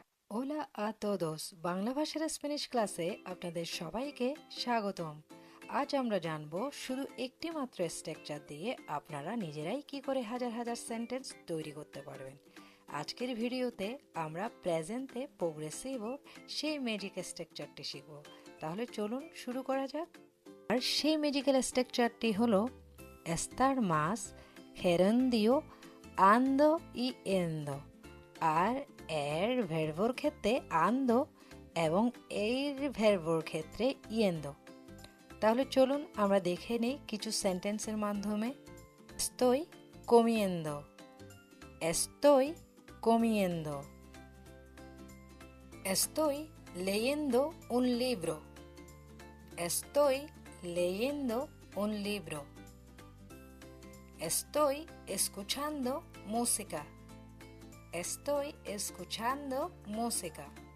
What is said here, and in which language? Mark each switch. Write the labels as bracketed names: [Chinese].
[Spanish] ওলা আ তোদোস [Bangla] বাংলা ভাষার Spanish ক্লাসে আপনাদের সবাইকে স্বাগতম। আজ আমরা জানব শুধু একটি মাত্র স্ট্রাকচার দিয়ে আপনারা নিজেরাই কি করে হাজার হাজার সেন্টেন্স তৈরি করতে পারবেন। আজকের ভিডিওতে আমরা প্রেজেন্টে প্রোগ্রেসিভ সেই ম্যাজিক স্ট্রাকচারটি শিখব। তাহলে চলুন শুরু করা যাক। আর সেই ম্যাজিক্যাল স্ট্রাকচারটি হলো [Spanish] estar más gerundio ando y endo। [Bangla] আর এর ভার্বর ক্ষেত্রে আন্দো এবং এর ভার্বর ক্ষেত্রে ইয়েন্দো। তাহলে চলুন আমরা দেখে নিই কিছু সেন্টেন্সের মাধ্যমে। [Spanish] estoy comiendo, estoy comiendo, estoy leyendo un libro, estoy leyendo un libro, estoy escuchando música, estoy escuchando música,